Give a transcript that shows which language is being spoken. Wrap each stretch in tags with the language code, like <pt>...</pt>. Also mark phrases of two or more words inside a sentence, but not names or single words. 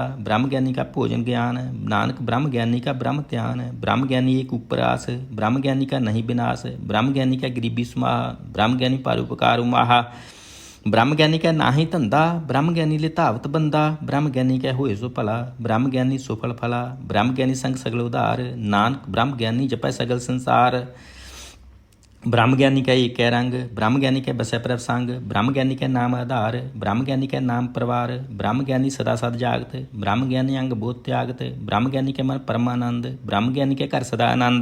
<pa>ਬ੍ਰਹਮ ਗਿਆਨੀ ਕਾ ਭੋਜਨ ਗਿਆਨ, ਨਾਨਕ ਬ੍ਰਹਮ ਗਿਆਨੀ ਕਾ ਬ੍ਰਹਮ ਧਿਆਨ। ਬ੍ਰਹਮ ਗਿਆਨੀ ਏਕ ਊਪਰ ਆਸ, ਬ੍ਰਹਮ ਗਿਆਨੀ ਕਾ ਨਹੀਂ ਬਿਨਾਸ। ਬ੍ਰਹਮ ਗਿਆਨੀ ਕਾ ਗਰੀਬੀ ਸੁਮਾਹ, ਬ੍ਰਹਮ ਗਿਆਨੀ ਪਰਉਪਕਾਰ ਉਮਾਹਾ। ਬ੍ਰਹਮ ਗਿਆਨੀ ਕਾ ਨਾਹਿ ਧੰਧਾ, ਬ੍ਰਹਮ ਗਿਆਨੀ ਲੇ ਧਾਵਤ ਬੰਦਾ। ਬ੍ਰਹਮ ਗਿਆਨੀ ਕਾ ਹੋਇ ਸੋ ਭਲਾ, ਬ੍ਰਹਮ ਗਿਆਨੀ ਸੁਫਲ ਫਲਾ। ਬ੍ਰਹਮ ਗਿਆਨੀ ਸੰਗ ਸਗਲ ਉਧਾਰ, ਨਾਨਕ ਬ੍ਰਹਮ ਗਿਆਨੀ ਜਪੈ ਸਗਲ ਸੰਸਾਰ। ਬ੍ਰਹਮ ਗਿਆਨੀ ਕਾ ਏਕ ਹੈ ਰੰਗ, ਬ੍ਰਹਮ ਗਿਆਨੀ ਕੇ ਬਸੈ ਪ੍ਰਭ ਸੰਗ। ਬ੍ਰਹਮ ਗਿਆਨੀ ਕੇ ਨਾਮ ਆਧਾਰ, ਬ੍ਰਹਮ ਗਿਆਨੀ ਕੇ ਨਾਮ ਪਰਿਵਾਰ। ਬ੍ਰਹਮ ਗਿਆਨੀ ਸਦਾ ਸਦ ਜਾਗਤ, ਬ੍ਰਹਮ ਗਿਆਨੀ ਅੰਗ ਬੋਧ ਤਿਆਗਤ। ਬ੍ਰਹਮ ਗਿਆਨੀ ਕੇ ਮਨ ਪਰਮਾਨੰਦ, ਬ੍ਰਹਮ ਗਿਆਨੀ ਕੇ ਘਰ ਸਦਾ ਆਨੰਦ।</pa>